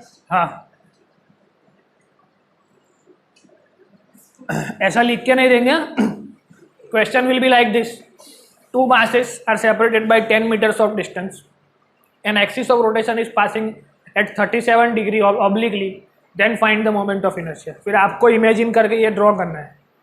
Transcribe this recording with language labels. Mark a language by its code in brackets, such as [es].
[hi] हाँ, ऐसा लिख के नहीं देंगे। [en] Question will be like this: two masses are separated by 10 meters of distance. An axis of rotation is passing at 37 degree obliquely. Then find the moment of inertia. [hi] फिर आपको imagine करके ये ड्रॉ करना है।